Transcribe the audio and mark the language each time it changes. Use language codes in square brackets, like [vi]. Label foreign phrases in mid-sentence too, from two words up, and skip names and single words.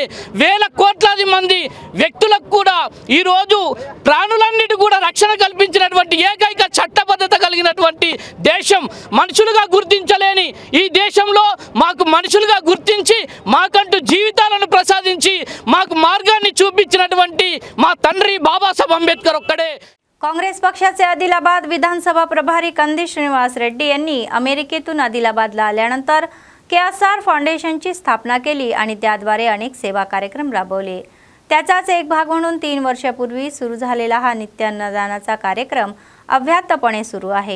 [te] వేల కోట్లాది మంది వ్యక్తులకు కూడా ఈరోజు ప్రాణులన్నిటి కూడా రక్షణ కల్పించినటువంటి ఏకైక చట్టబద్ధత కలిగినటువంటి దేశం. మనుషులుగా గుర్తించలేని ఈ దేశంలో మాకు మనుషులుగా గుర్తించి మాకంటూ జీవితాలను ప్రసాదించి మాకు మార్గాన్ని చూపించినటువంటి మా తండ్రి బాబాసాహెబ్ అంబేద్కర్ ఒక్కడే. [mr] काँग्रेस पक्षाचे आदिलाबाद विधानसभा प्रभारी कंदी श्रीनिवास रेड्डी यांनी अमेरिकेतून आदिलाबादला आल्यानंतर KSR फाउंडेशनची स्थापना केली आणि त्याद्वारे अनेक सेवा कार्यक्रम राबवले. त्याचाच एक भाग म्हणून 3 वर्षापूर्वी सुरू झालेला हा नित्य अन्नदानाचा कार्यक्रम अव्याहतपणे सुरू आहे.